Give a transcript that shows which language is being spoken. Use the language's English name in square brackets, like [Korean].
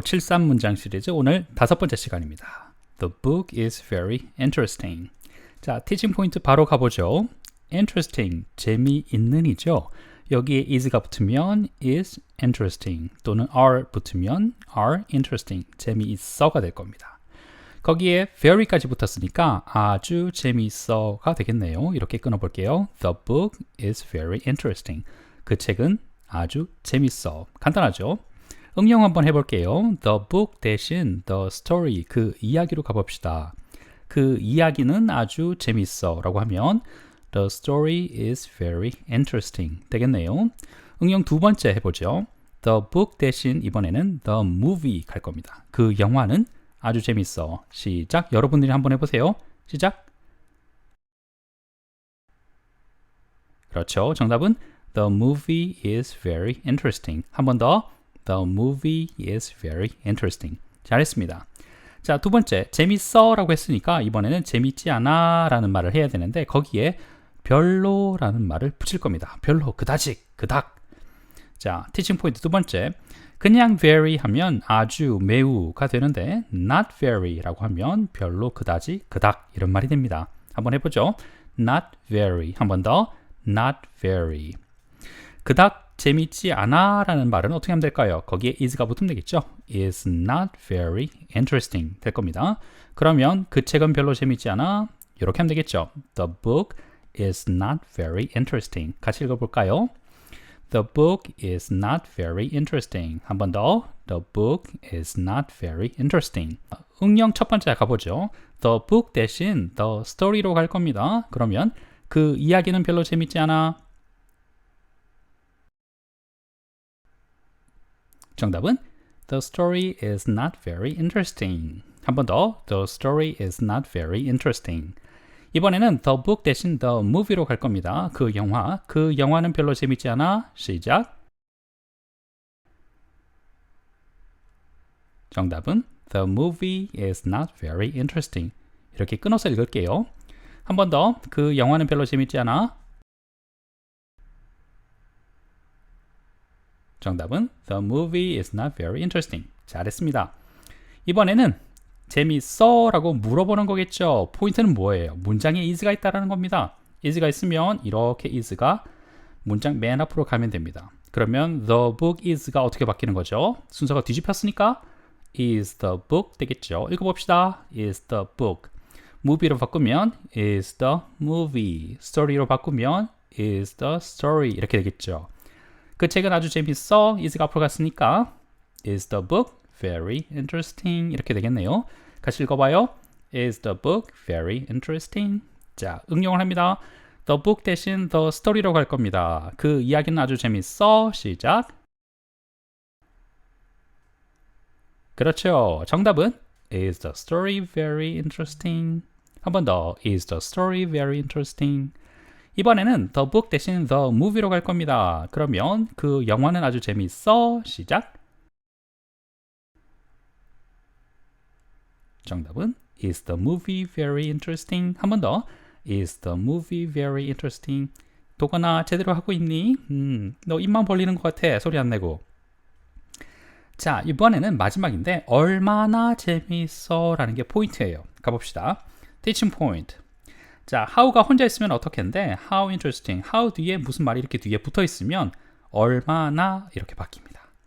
[Korean] 73문장 시리즈 오늘 5번째 시간입니다. [English] The book is very interesting. [Korean] 자, 티칭 포인트 바로 가보죠. interesting, 재미있는 이죠. 여기에 is가 붙으면 is interesting 또는 are 붙으면 are interesting, 재미있어가 될 겁니다. 거기에 very까지 붙었으니까 아주 재미있어가 되겠네요. 이렇게 끊어볼게요. [English] The book is very interesting. [Korean] 그 책은 아주 재밌어. 간단하죠? 응용 한번 해볼게요. The book 대신 the story, 그 이야기로 가봅시다. 그 이야기는 아주 재밌어 라고 하면 [English] The story is very interesting [Korean] 되겠네요. 응용 두 번째 해보죠. The book 대신 이번에는 the movie 갈 겁니다. 그 영화는 아주 재밌어. 시작. 여러분들이 한번 해보세요. 시작. 그렇죠. [English] 정답은 The movie is very interesting. [Korean] 한 번 더. [English] The movie is very interesting. [Korean] 잘했습니다. 자, 두 번째, 재밌어 라고 했으니까 이번에는 재밌지 않아 라는 말을 해야 되는데 거기에 별로 라는 말을 붙일 겁니다. 별로, 그다지, 그닥. 자, 티칭 포인트 두 번째, 그냥 very 하면 아주, 매우가 되는데 not very 라고 하면 별로, 그다지, 그닥 이런 말이 됩니다. 한번 해보죠. Not very. 한 번 더. Not very. 그닥 재밌지 않아 라는 말은 어떻게 하면 될까요? 거기에 is가 붙으면 되겠죠? [English] is not very interesting 될 겁니다. [Korean] 그러면 그 책은 별로 재밌지 않아? 이렇게 하면 되겠죠? [English] The book is not very interesting. [Korean] 같이 읽어볼까요? [English] The book is not very interesting. [Korean] 한 번 더. [English] The book is not very interesting. [Korean] 응용 첫 번째 가보죠. The book 대신 the story로 갈 겁니다. 그러면 그 이야기는 별로 재밌지 않아? [English] 정답은 The story is not very interesting. [Korean] 한 번 더. [English] The story is not very interesting. [Korean] 이번에는 [English] the book 대신 the movie로 [Korean] 갈 겁니다. 그 영화는 별로 재밌지 않아? 시작. [English] 정답은 The movie is not very interesting. [Korean] 이렇게 끊어서 읽을게요. 한 번 더. 그 영화는 별로 재밌지 않아? [English] 정답은 The movie is not very interesting. [Korean] 잘했습니다. 이번에는 재밌어 라고 물어보는 거겠죠. 포인트는 뭐예요? 문장에 is가 있다는 겁니다. is가 있으면 이렇게 is가 문장 맨 앞으로 가면 됩니다. 그러면 the book is가 어떻게 바뀌는 거죠? 순서가 뒤집혔으니까 [English] is the book [Korean] 되겠죠. [English] 읽어봅시다. is the book. movie로 바꾸면 is the movie. story로 바꾸면 is the story. [Korean] 이렇게 되겠죠. 그 책은 아주 재밌어. [English] is가 앞으로 갔으니까 is the book very interesting [Korean] 이렇게 되겠네요. 같이 읽어봐요. [English] is the book very interesting. [Korean] 자, 응용을 합니다. the book 대신 the story로 갈 겁니다. 그 이야기는 아주 재밌어. 시작. 그렇죠. [English] 정답은 is the story very interesting. [Korean] 한 번 더. [English] is the story very interesting. [Korean] 이번에는 the book 대신 the movie로 갈 겁니다. 그러면 그 영화는 아주 재미있어. 시작. [English] 정답은 is the movie very interesting. [Korean] 한 번 더. [English] is the movie very interesting. [Korean] 도건아 제대로 하고 있니? 너 입만 벌리는 것 같아. 소리 안 내고. 자, 이번에는 마지막인데 얼마나 재미있어 라는 게 포인트예요. [English] 가봅시다. teaching point. [Korean] 자, how가 혼자 있으면 어떻게 했는데 how interesting, how 뒤에 무슨 말이 이렇게 뒤에 붙어 있으면 얼마나 이렇게 바뀝니다.